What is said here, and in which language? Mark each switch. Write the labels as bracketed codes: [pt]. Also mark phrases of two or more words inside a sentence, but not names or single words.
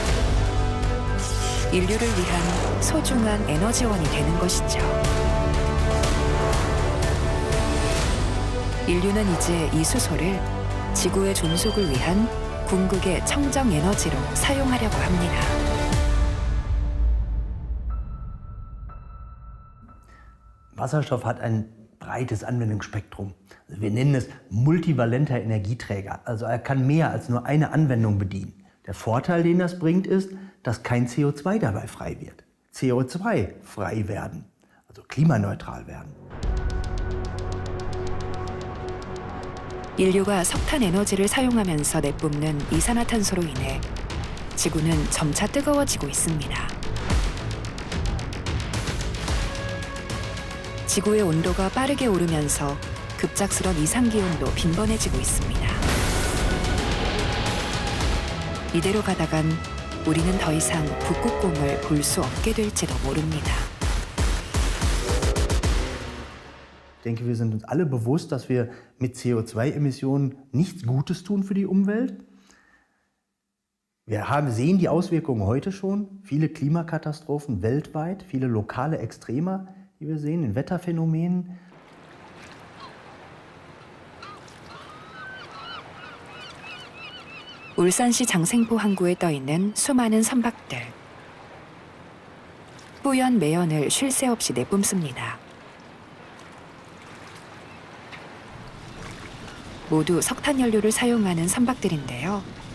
[ko] 인류를 위한 소중한 에너지원이 되는 것이죠. 인류는 이제 이 수소를 지구의 존속을 위한 궁극의 청정 에너지로 사용하려고 합니다. [de] Wasserstoff hat ein breites Anwendungsspektrum. Wir nennen es multivalenter Energieträger. Also er kann mehr als nur eine Anwendung bedienen. Der Vorteil, den das bringt, ist, dass kein CO2 dabei frei wird. CO2 frei werden, also klimaneutral werden. [ko] 인류가 석탄 에너지를 사용하면서 내뿜는 이산화탄소로 인해 지구는 점차 뜨거워지고 있습니다. 지구의 온도가 빠르게 오르면서 급작스런 이상기온도 빈번해지고 있습니다. 이대로 가다간 우리는 더 이상 북극곰을 볼 수 없게 될지도 모릅니다. [de] Ich denke, wir sind uns alle bewusst, dass wir mit CO2-Emissionen nichts Gutes tun für die Umwelt. Wir sehen die Auswirkungen heute schon. Viele Klimakatastrophen weltweit, viele lokale Extreme, die wir sehen in Wetterphänomenen. [ko] 울산시 장생포 항구에 떠있는 수많은 선박들. 뿌연 매연을 쉴 새 없이 내뿜습니다. 모두 석탄 연료를 사용하는 선박들인데요.